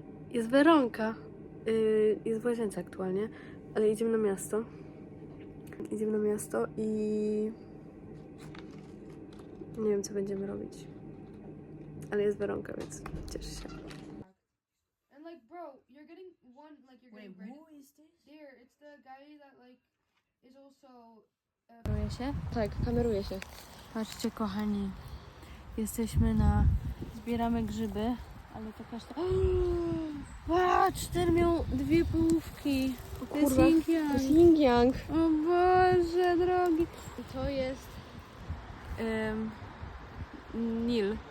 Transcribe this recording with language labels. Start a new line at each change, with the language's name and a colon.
Polish: Jest Weronka. Jest w łazience aktualnie, ale idziemy na miasto. I nie wiem, co będziemy robić. Ale jest Weronka, więc cieszę się.
English: And like, bro, you're getting one, like you're getting ready. Who is this? There, it's the guy that like is also.
Polish: Kameruje się? Tak, kameruje się. Patrzcie, kochani. Jesteśmy zbieramy grzyby, ale to kasztan... Patrz, ten miał 2 połówki. To jest Kurwa, yin to jest yang. yin yang. O Boże drogi. I to jest Nil.